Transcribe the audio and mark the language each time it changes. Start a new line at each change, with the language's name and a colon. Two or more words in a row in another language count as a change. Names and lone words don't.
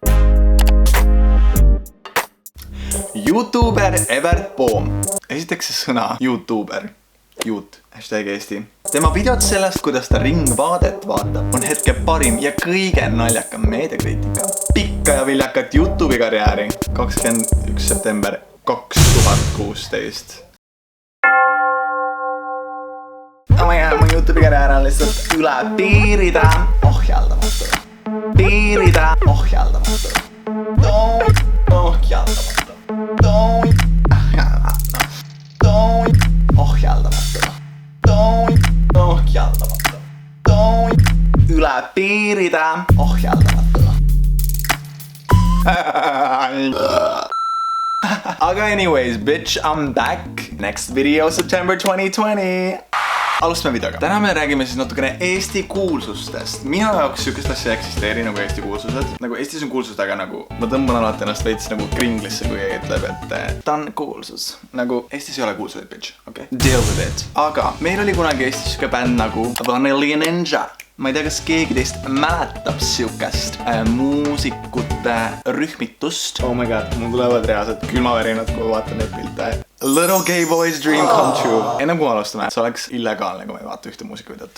Estonian: YouTuber Evert Poom. Esiteks see sõna YouTuber. Juut, #Eesti. Tema videod sellest, kuidas ta Ringvaadet vaatab, on hetke parim ja kõige naljakam meediakriitika. Pikka ja viljakat YouTube'i karjääri. 21. september 2016.
English: Oh my god,
Estonian: mu YouTube'i karjäär on lihtsalt üle piirida ohjaldamatu. Piirida ohjaldamatu. Ohjaldamatu. Ohjaldamatu. Üle piirida ohjaldamatuna.
English: Aga anyways, bitch, I'm back. Next video, September 2020.
Estonian: Alustame videoga. Täna me räägime siis natukene Eesti kuulsustest. Minu jaoks sükest asja eksisteeri nagu Eesti kuulsused. Nagu Eestis on kuulsused, aga nagu ma tõmban alati ennast veits nagu kringlisse, kui ütleb, et ta on kuulsus. Nagu Eestis ei ole kuulsuseid, bitch, okei?
English: Deal with it.
Estonian: Aga meil oli kunagi Eestis süke bänd nagu Vanilla Ninja. Ma ei tea, kas keegi teist mäletab sükest muusikute rühmitust.
English: Oh my god,
Estonian: mul tulevad reaalselt külmavärinad, kui vaatan neid pilte.
English: Little gay boy's dream come true.
Estonian: Enne kui alustame, see oleks illegaalne, kui me ei vaata ühte muusikavideot.